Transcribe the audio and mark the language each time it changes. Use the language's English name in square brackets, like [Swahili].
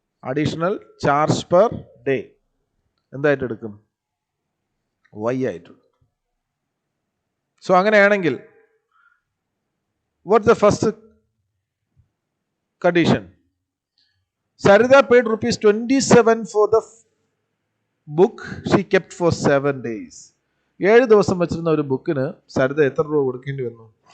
[English] additional charge per day [Malayalam] എന്തായിട്ട് എടുക്കും? Y ആയിട്ട്. [English] so [Malayalam] അങ്ങനെയാണെങ്കിൽ [English] What's the first condition? Sarita paid ₹27 for the book she kept for 7 days. [Malayalam] 7 ദിവസം വെച്ചിരുന്ന ഒരു ബുക്കിന് സരിത എത്ര രൂപ കൊടുക്കേണ്ടി വന്നു?